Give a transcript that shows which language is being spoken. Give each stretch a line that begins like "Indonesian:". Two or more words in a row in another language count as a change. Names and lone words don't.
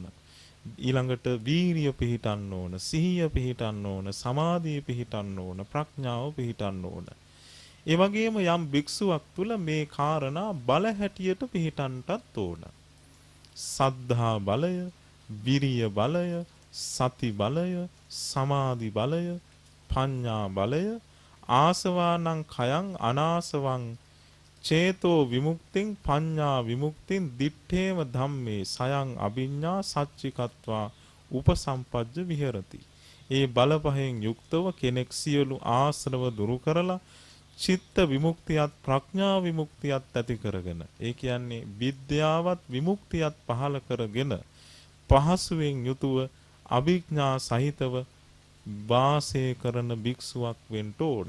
Sinhala: ඊළඟට වීරිය පිහිටන්න ඕන, සිහිය පිහිටන්න ඕන, සමාධිය පිහිටන්න ඕන, ප්‍රඥාව පිහිටන්න ඕන. ඒ වගේම යම් භික්ෂුවක් තුල මේ කාරණා බල හැටියට පිහිටන්නටත් ඕන. සද්ධා බලය, විරිය බලය, සති බලය, සමාධි බලය, පඤ්ඤා බලය,
Pali: ආසවානං khයං අනාසවං චේතෝ විමුක්තිං පඤ්ඤා විමුක්තිං දිත්තේම ධම්මේ සයං අභිඤ්ඤා සච්චිකත්වා උපසම්පජ්ජ විහෙරති.
Sinhala: ඒ බල පහෙන් යුක්තව කෙනෙක් සියලු ආශ්‍රව දුරු කරලා චිත්ත විමුක්තියත් ප්‍රඥා විමුක්තියත් ඇති කරගෙන, ඒ කියන්නේ විද්‍යාවත් විමුක්තියත් පහළ කරගෙන පහසුවෙන් යුතුව අභිඥා සහිතව වාසය කරන භික්ෂුවක් වෙන්න ඕන.